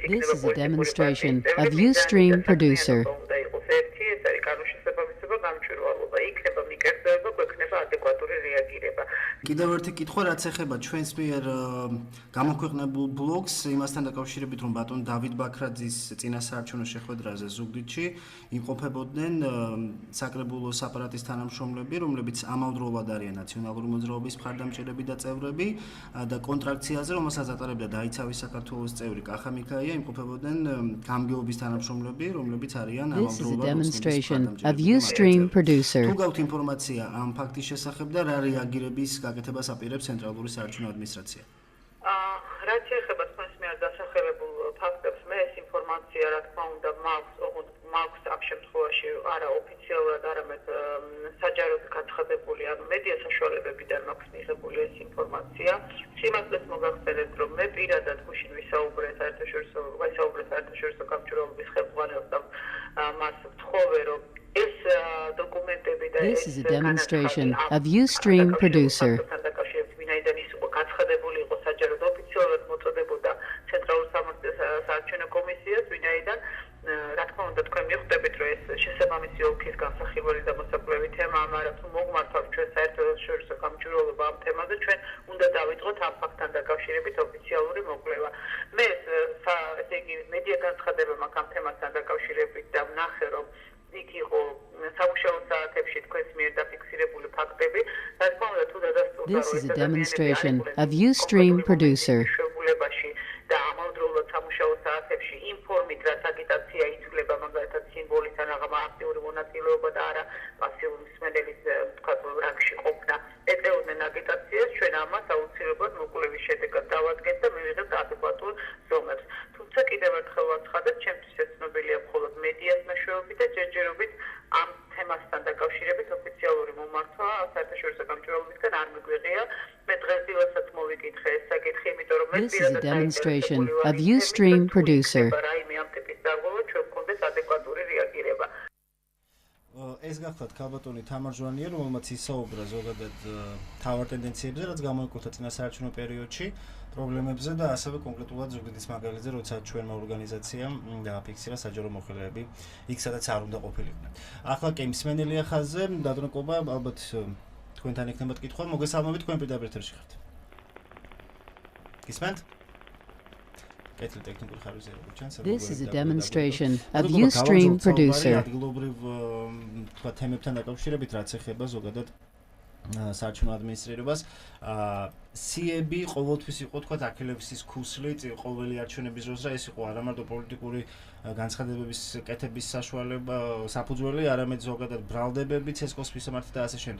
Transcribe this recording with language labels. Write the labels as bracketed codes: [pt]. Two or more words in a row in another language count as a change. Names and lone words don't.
[en] is a demonstration of Ustream producer. [ka] უნდა იყოს ერთი, ეს არის კანონშესაბამისობა, გამჭვირვალობა. იქნება მიკერძოება, გვექნება ადეკვატური რეაგირება. კიდევ ერთი კითხვა, რაც ეხება ჩვენს მიერ გამოქვეყნებულ ბლოგს, იმასთან დაკავშირებით, რომ ბატონ დავით ბაქრაძის წინასაარჩევნო შეხვედრაზე ზუგდიდში იმყოფებოდნენ საკრებულოს აპარატის თანამშრომლები, რომლებიც ამავდროულად არიან ნაციონალური მოძრაობის მხარდამჭერები და წევრები და კონტრაქციაზე, რომელსაც ატარებდა დაიცავის საქართველოს წევრი კახა მიქაია, იმყოფებოდნენ გამგეობის თანამშრომლები, რომლებიც არიან [en] This is a [ka] ამავდროულად [en] demonstration of Ustream producer. [ka] თუ გაქვთ ინფორმაცია ამ ფაქტის შესახებ და რა რეაგირების გაკეთებას აპირებს ცენტრალური საარჩევნო ადმინისტრაცია? რაც შეეხება თქვენს მიერ დასახელებულ ფაქტებს, მე ეს ინფორმაცია, რა თქმა უნდა, მაქვს ამ შემთხვევაში არა ოფიციალურად, არამედ საჯაროდ გაცხადებული, ანუ მედია საშუალებებიდან მაქვს მიღებული ეს ინფორმაცია. სიმართლეს მოგახსენებთ, რომ მე პირადად გუშინ ვისაუბრე საერთაშორისო გამჭვირვალობის ხელმძღვანელს და მას ვთხოვე, რომ ეს დოკუმენტები და [en] This is a demonstration of Ustream producer. [ka] ვინაიდან ის გაცხადებული იყო საჯაროდ ოფიციალურად მოწოდებოდა ცენტრალურ საარჩევნო კომისიას, ვინაიდან რა თქმა უნდა თქვენ მიხვდებით, რომ ეს შესაბამისი ოლქის განსახილველი და მოსაკვლევი თემაა, მაგრამ თუ მოგმართავთ ჩვენ საერთაშორისო გამჭვირვალობა ამ თემაზე, ჩვენ უნდა დავიწყოთ ამ ფაქტთან დაკავშირებით ოფიციალური მოკვლევა. მე ესე იგი მედია განცხადება მაქვს ამ თემასთან დაკავშირებით და ვნახე, რომ იქ იყო სამუშაო საათებში თქვენს მიერ დაფიქსირებული ფაქტები. რა თქმა უნდა, თუ დადასტურდა, [en] This is a demonstration of Ustream producer. [ka] და ამავდროულად სამუშაო საათებში ინფორმით, რაც აგიტაცია ითვლება, მაგალითად სიმბოლის ან რაღაც აქტიური მონაწილეობა და არა პასიური მსმენელის თქვა რანგში ყოფნა, ეწეოდნენ აგიტაციას, ჩვენ ამას აუცილებლად მოკვლევის შედეგად დავადგენთ და მივიღებთ ადეკვატურ ზომებს. თუმცა კიდევ ერთხელ ვაცხადებ, ჩემთვის ეს ცნობილია მხოლოდ მედიას მეშვეობით და ჯერჯერობით ამ თემასთან დაკავშირებით ოფიციალური მომართვა საერთაშორისო გამჭვირვალობისგან არ მიგვიღია. მე დღესდღესაც მოვიკითხე ეს საკითხი, იმიტომ რომ მე [en] This is a demonstration of Ustream producer. [ka] რაიმე ამ ტიპის დარღვევა ჩვენ გვქონდეს ადეკვატური რეაგირება. ეს გახლავთ ქალბატონი თამარ ჟვანია, რომელმაც ისაუბრა ზოგადად თავარ ტენდენციებზე, რაც გამოიკვეთა წინასაარჩევნო პერიოდში, პრობლემებზე და ასევე კონკრეტულად ზუგდიდის მაგალითზე, როცა ჩვენმა ორგანიზაციამ დააფიქსირა საჯარო მოხელეები იქ, სადაც არ უნდა ყოფილიყვნენ. ახლა კი მსმენელია ხაზზე, დადროկობა ალბათ თქვენთან იქნება კითხვა, მოგესალმებით, თქვენ პირდაპირ ეთერში ხართ. გისმენთ? [en] This is a demonstration of Ustream producer. [ka] ადგილობრივ თქვა თემებთან დაკავშირებით, რაც ეხება ზოგადად საარჩევნო ადმინისტრირებას, სიები ყოველთვის იყო თქვა აქილევსის ქუსლი ყოველი არჩევნების დროს და ეს იყო არა მარტო პოლიტიკური განცხადებების კეთების საშუალება, საფუძველი, არამედ ზოგადად ბრალდებები, ცესკოს მისამართი და ასე შემდეგ.